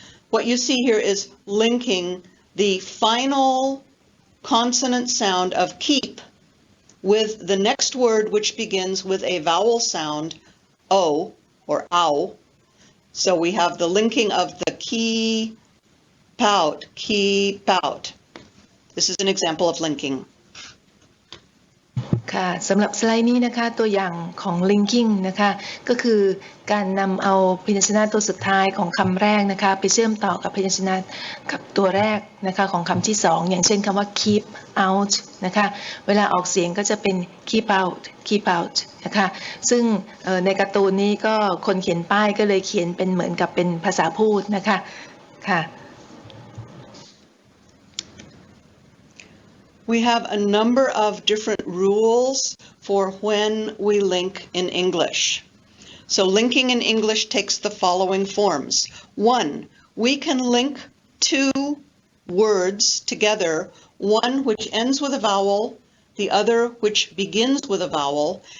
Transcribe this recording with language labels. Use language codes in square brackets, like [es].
[en] What you see here is linking the final consonant sound of keep with the next word which begins with a vowel sound, o or ow. So we have the linking of the keep out, keep out. This is an example of linking. [th] ค่ะสำหรับสไลด์นี้นะคะตัวอย่างของ linking นะคะก็คือการนำเอาพยัญชนะตัวสุดท้ายของคำแรกนะคะไปเชื่อมต่อกับพยัญชนะกับตัวแรกนะคะของคำที่2อย่างเช่นคำว่า [en] keep out [th] นะคะเวลาออกเสียงก็จะเป็น keep out นะคะซึ่งในการ์ตูนนี้ก็คนเขียนป้ายก็เลยเขียนเป็นเหมือนกับเป็นภาษาพูดนะคะค่ะ [en] We have a number of different rules for when we link in English. So linking in English takes the following forms. 1, we can link two words together, one which ends with a vowel, the other which begins with a vowel.